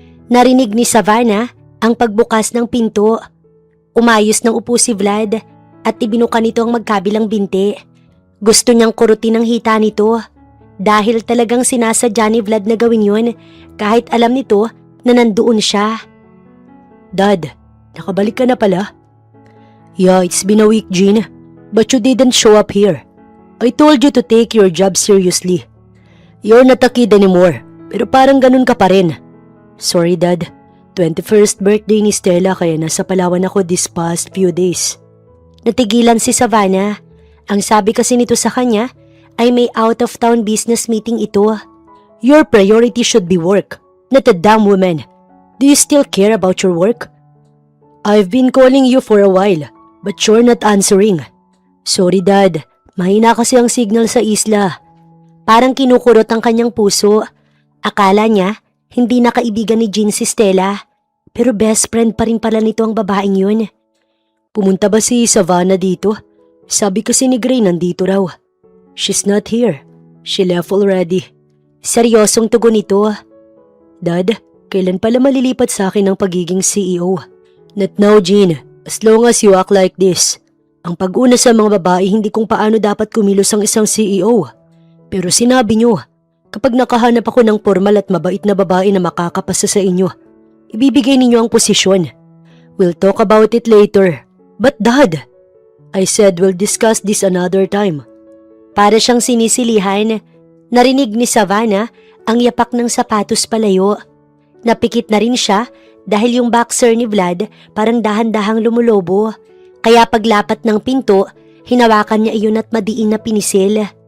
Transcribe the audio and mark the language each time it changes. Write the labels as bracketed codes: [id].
[tl] Narinig ni Savannah ang pagbukas ng pinto. Umayos ng upo si Vlad at ibinuka nito ang magkabilang binti. Gusto niyang kurutin ang hita nito dahil talagang sinasadya ni Vlad na gawin yun kahit alam nito na nandoon siya. Dad, nakabalik ka na pala? [en] Yeah, it's been a week, Jean. But you didn't show up here. I told you to take your job seriously. You're not a kid anymore, [tl] pero parang ganun ka pa rin. [en] Sorry, Dad. [tl] 21st birthday ni Stella kaya nasa Palawan ako [en] this past few days. [tl] Natigilan si Savannah. Ang sabi kasi nito sa kanya ay may out-of-town business meeting ito. [en] Your priority should be work, not a damn woman. Do you still care about your work? I've been calling you for a while, but you're not answering. Sorry, Dad. [tl] Mahina kasi ang signal sa isla. Parang kinukurot ang kanyang puso. Akala niya hindi na kaibigan ni Jean si Stella, pero best friend pa rin pala nito ang babaeng yun. Pumunta ba si Savannah dito? Sabi kasi ni Gray nandito raw. [en] She's not here. She left already. [tl] Seryosong tugon nito. Dad, kailan pala malilipat sa akin ang pagiging CEO? [en] Not now, Jean. As long as you act like this. [tl] Ang pag-una sa mga babae hindi kung paano dapat kumilos ang isang CEO. Pero sinabi niyo, kapag nakahanap ako ng formal at mabait na babae na makakapasa sa inyo, ibibigay ninyo ang posisyon. [en] We'll talk about it later. But Dad, I said we'll discuss this another time. [tl] Para siyang sinisilihan, narinig ni Savannah ang yapak ng sapatos palayo. Napikit na rin siya dahil yung boxer ni Vlad parang dahan-dahang lumulobo. Kaya paglapat ng pinto, hinawakan niya iyon at madiin na pinisil.